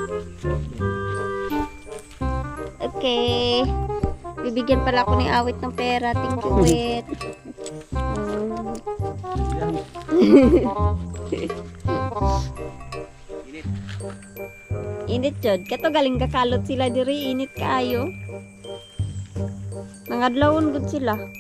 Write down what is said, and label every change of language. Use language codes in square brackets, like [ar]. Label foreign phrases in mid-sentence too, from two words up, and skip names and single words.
[en] Okay. [tl] Bibigyan pala ako ni Awit ng pera. [en] Thank you, Wit. [ceb] Init jud. Kato galing kakalot sila diri. Init kaayo. Nangadlawon gud sila.